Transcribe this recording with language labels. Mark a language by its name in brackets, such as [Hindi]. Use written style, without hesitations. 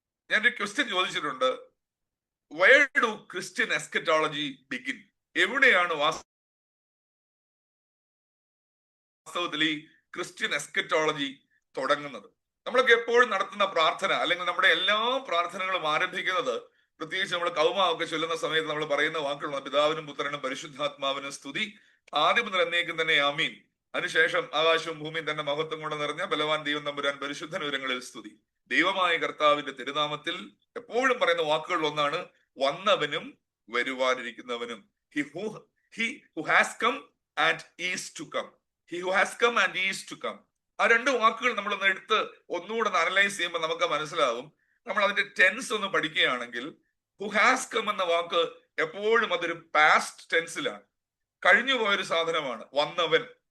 [Malayalam] ഞാനൊരു ക്വസ്റ്റ്യൻ ചോദിച്ചിട്ടുണ്ട്, [English] where do Christian eschatology begin? [Malayalam] എവിടെയാണ് വാസ്തവത്തിൽ ഈ ക്രിസ്ത്യൻ എസ്കറ്റോളജി തുടങ്ങുന്നത്? നമ്മളൊക്കെ എപ്പോഴും നടത്തുന്ന പ്രാർത്ഥന, അല്ലെങ്കിൽ നമ്മുടെ എല്ലാ പ്രാർത്ഥനകളും ആരംഭിക്കുന്നത്, പ്രത്യേകിച്ച് നമ്മൾ കൗമൊക്കെ ചൊല്ലുന്ന സമയത്ത് നമ്മൾ പറയുന്ന വാക്കുകളാണ്, പിതാവിനും പുത്രനും പരിശുദ്ധാത്മാവിനും സ്തുതി, ആദ്യം മുതൽ എന്നേക്കും തന്നെ ആമീൻ. അതിനുശേഷം ആകാശവും ഭൂമിയും തന്നെ മഹത്വം കൊണ്ട് നിറഞ്ഞ ബലവാൻ ദൈവം തമ്പുരാൻ പരിശുദ്ധൻ ഉയരങ്ങളിൽ സ്തുതി. ദൈവമായ കർത്താവിന്റെ തിരുനാമത്തിൽ എപ്പോഴും പറയുന്ന വാക്കുകൾ ഒന്നാണ്, വന്നവനും വരുവാനിരിക്കുന്നവനും. [English] He who has come and is to come. He who has come and is to come. [Malayalam] ആ രണ്ട് വാക്കുകൾ നമ്മളൊന്ന് എടുത്ത് ഒന്നുകൂടെ അനലൈസ് ചെയ്യുമ്പോൾ നമുക്ക് മനസ്സിലാവും, നമ്മൾ അതിന്റെ ടെൻസ് ഒന്ന് പഠിക്കുകയാണെങ്കിൽ [English] who has come [Malayalam] എന്ന വാക്ക് എപ്പോഴും അതൊരു പാസ്റ്റ് ടെൻസിലാണ്, കഴിഞ്ഞു പോയൊരു സാധനമാണ്, വന്നവൻ.